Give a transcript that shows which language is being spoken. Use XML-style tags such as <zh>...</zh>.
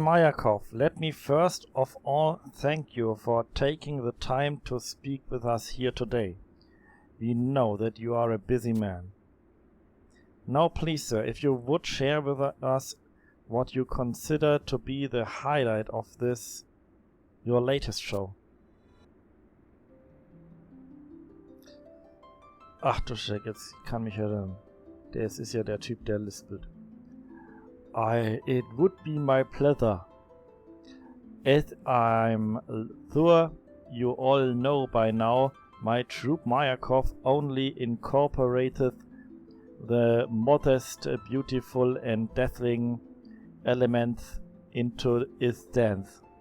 <en>Meyerkopf, let me first of all thank you for taking the time to speak with us here today. We know that you are a busy man. Now please, sir, if you would share with us what you consider to be the highlight of this, your latest show.</en> <de>Ach du Schreck, jetzt kann mich erinnern. Das ist ja der Typ, der lispelt.</de> <en>It would be my pleasure. As I'm sure you all know by now, my troupe Meyerkopf only incorporated the modest, beautiful and dazzling elements into its dance.</en>